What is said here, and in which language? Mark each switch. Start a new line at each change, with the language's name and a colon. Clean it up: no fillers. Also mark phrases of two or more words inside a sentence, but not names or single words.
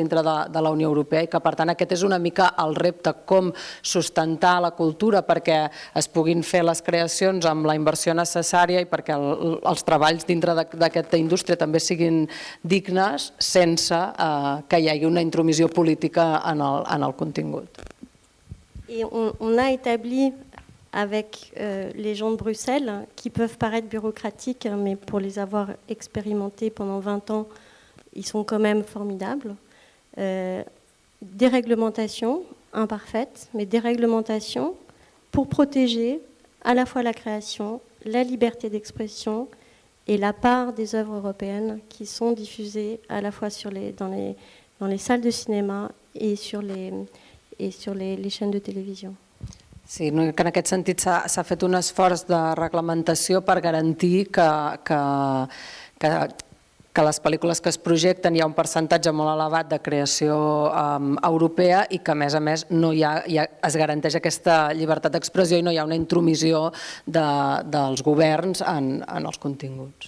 Catalan: Dintre de la Unió Europea i que per tant aquest és una mica el repte com sustentar la cultura perquè es puguin fer les creacions amb la inversió necessària i perquè els treballs dintre d'aquesta indústria també siguin dignes sense que hi hagi una intromissió política en el contingut.
French: Et on a établi avec les gens de Bruxelles, qui peuvent paraître bureaucratiques, mais pour les avoir expérimentés pendant 20 ans, ils sont quand même formidables. Des réglementations imparfaites, mais des réglementations pour protéger à la fois la création, la liberté d'expression et la part des œuvres européennes qui sont diffusées à la fois dans les salles de cinéma et sur les chaînes de télévision.
Catalan: Sí, que en aquest sentit s'ha fet un esforç de reglamentació per garantir que les pel·lícules que es projecten hi ha un percentatge molt elevat de creació europea i que a més no es garanteix aquesta llibertat d'expressió i no hi ha una intromissió dels governs en els continguts.